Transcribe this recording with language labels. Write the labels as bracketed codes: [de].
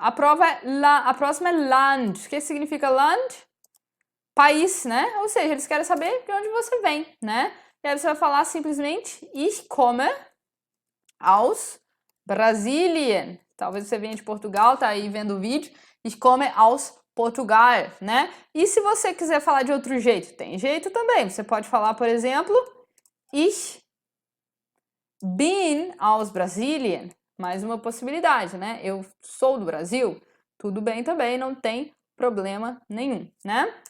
[pt] A próxima é Land. O que significa Land? País, né? Ou seja, eles querem saber de onde você vem, né? E aí você vai falar simplesmente [de] Ich komme aus Brasilien. [pt] Talvez você venha de Portugal, tá aí vendo o vídeo. [de] Ich komme aus Portugal, né? [pt] E se você quiser falar de outro jeito, tem jeito também. Você pode falar, por exemplo, [de] Ich bin aus Brasilien. [pt] Mais uma possibilidade, né? Eu sou do Brasil. Tudo bem também, não tem problema nenhum, né?